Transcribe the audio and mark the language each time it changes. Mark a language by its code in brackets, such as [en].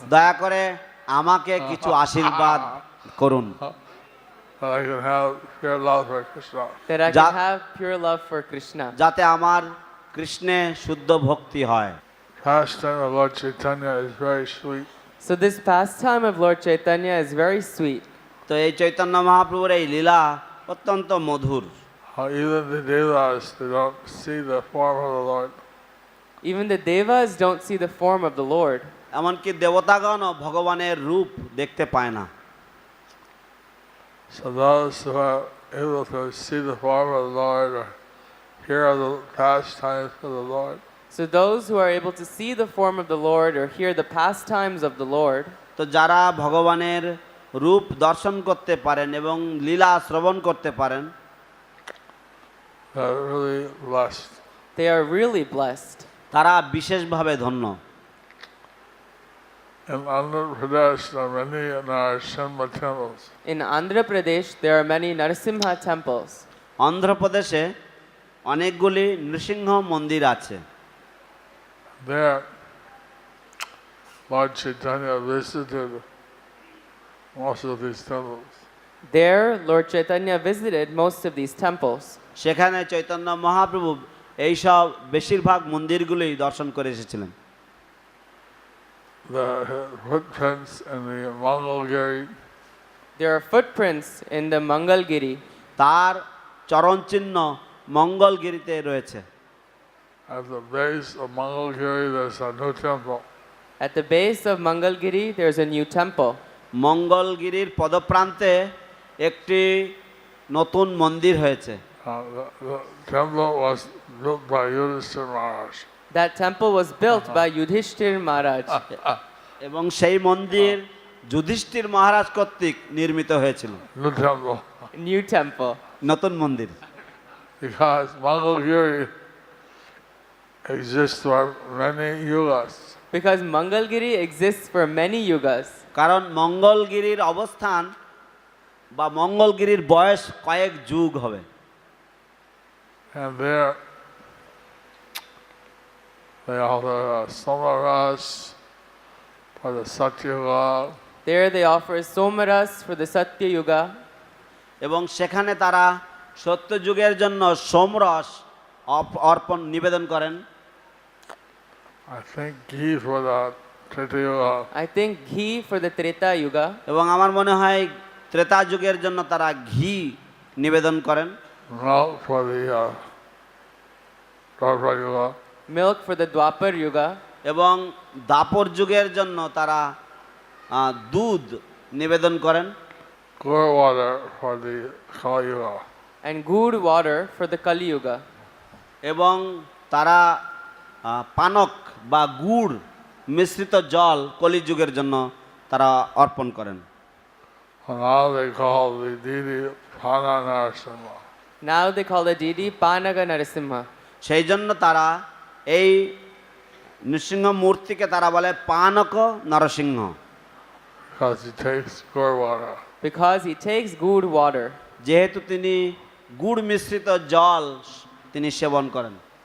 [bn] দয়া করে আমাকে কিছু আশীর্বাদ করুন, [en] That I can have pure love for Krishna. that I Ja- can have pure love for Krishna. [bn] যাতে আমার কৃষ্ণে শুদ্ধ ভক্তি হয়। [en] Pastime of Lord Chaitanya is very sweet. So this pastime of Lord Chaitanya is very sweet. [bn] তো এই চৈতন্য মহাপ্রভুর এই লীলা অত্যন্ত মধুর। [en] How even the devas, they don't see the form of the Lord. Even the devas don't see the form of the Lord. [bn] এমনকি দেবতাগণও ভগবানের রূপ দেখতে পায় না। [en] So those who are able to see the form of the Lord or hear of the pastimes of the Lord, So those who are able to see the form of the Lord or hear the pastimes of the Lord, [bn] তো যারা ভগবানের রূপ দর্শন করতে পারেন এবং লীলা শ্রবণ করতে পারেন, [en] are really blessed. they are really blessed. [bn] তারা বিশেষভাবে ধন্য। [en] In Andhra Pradesh, there are many Narasimha temples. In Andhra Pradesh, there are many Narasimha temples. [bn] অন্ধ্রপ্রদেশে অনেকগুলি নৃসিংহ মন্দির আছে। [en] There, Lord Chaitanya visited most of these temples. There, Lord Chaitanya visited most of these temples. [bn] সেখানে চৈতন্য মহাপ্রভু এইসব বেশিরভাগ মন্দিরগুলি দর্শন করে এসেছিলেন। [en] The footprints in the Mangalgiri, There are footprints in the Mangalgiri. [bn] তার চরণচিহ্ন মঙ্গলগিরিতে রয়েছে। [en] at the base of Mangalgiri, there's a new temple. At the base of Mangalgiri, there's a new temple. [bn] মঙ্গলগিরির পদপ্রান্তে একটি নতুন মন্দির হয়েছে। [en] The temple was built by Yudhishthira Maharaj. That temple was built by Yudhishthir Maharaj. [bn] এবং সেই মন্দির যুধিষ্ঠির মহারাজ কর্তৃক নির্মিত হয়েছিল। [en] New temple. New temple. [bn] নতুন মন্দির, [en] Because Mangalgiri exists for many yugas. Because Mangalgiri exists for many yugas. [bn] কারণ মঙ্গলগিরির অবস্থান বা মঙ্গলগিরির বয়স কয়েক যুগ হবে। [en] And there, they offer Somaras for the Satyuga, There they offer Somaras for the Satya Yuga. [bn] এবং সেখানে তারা সত্যযুগের জন্য সোমরস অর্পণ নিবেদন করেন। [en] I think ghee for the Treta Yuga, I think ghee for the Treta Yuga. [bn] এবং আমার মনে হয় ত্রেতা যুগের জন্য তারা ঘি নিবেদন করেন। [en] milk for the Dwapara Yuga, Milk for the Dwapar Yuga. [bn] এবং দাপর যুগের জন্য তারা দুধ নিবেদন করেন। [en] gur water for the Kali Yuga. And good water for the Kali Yuga. [bn] এবং তারা পানক বা গুড় মিশ্রিত জল কলিযুগের জন্য তারা অর্পণ করেন। [en] And now they call the deity Pana Narasimha. Now they call the deity Panaga Narasimha. [bn] সেই জন্য তারা এই নৃসিংহ মূর্তিকে তারা বলে পানক Narasimha, [en] Because he takes gur water. Because he takes good water. [bn] যেহেতু তিনি গুড় মিশ্রিত জল তিনি সেবন করেন।